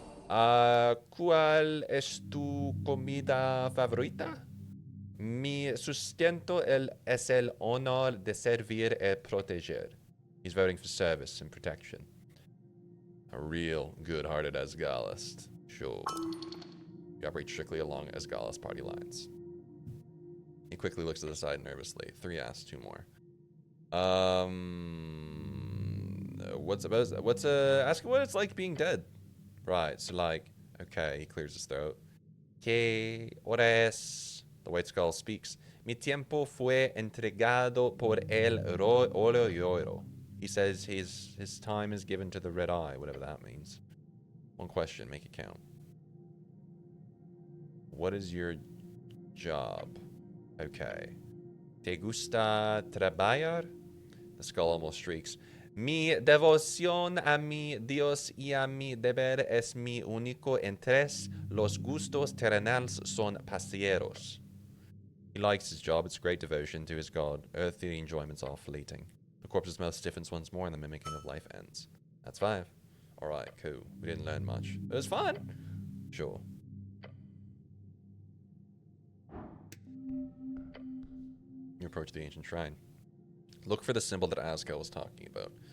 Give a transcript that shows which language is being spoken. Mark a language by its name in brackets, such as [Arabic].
[Spanish] ¿Cuál es tu comida favorita? Mi sustento es el honor de servir y proteger. [English] He's voting for service and protection. A real good-hearted Asgalist. Sure. You operate strictly along Asgalist party lines. He quickly looks to the side nervously. 3 asks, 2 more. Ask what it's like being dead. Right, so like, okay, he clears his throat. [Spanish] Que hora es? [English] The white skull speaks. [Spanish] Mi tiempo fue entregado por el Oro. [English] He says his time is given to the Red Eye, whatever that means. 1 question, make it count. What is your job? Okay. [Spanish] ¿Te gusta trabajar? [English] The skull almost shrieks. [Spanish] Mi devoción a mi Dios y a mi deber es mi único interés. Los gustos terrenales son pasajeros. [English] He likes his job. It's great devotion to his God. Earthly enjoyments are fleeting. The corpse's mouth stiffens once more and the mimicking of life ends. That's 5. Alright, cool. We didn't learn much. It was fun. Sure. You approach the ancient shrine. Look for the symbol that Azkel was talking about.